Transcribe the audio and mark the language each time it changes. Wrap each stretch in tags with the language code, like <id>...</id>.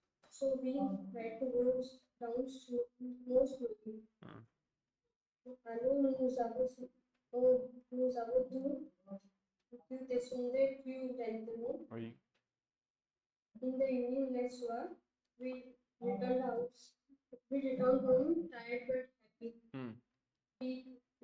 <en>So we had to go down more slowly.</en> <fr>Alors nous avons dû descendre plus lentement. Oui.</fr> <en>In the evening, next soir, we returned home tired but happy.</en>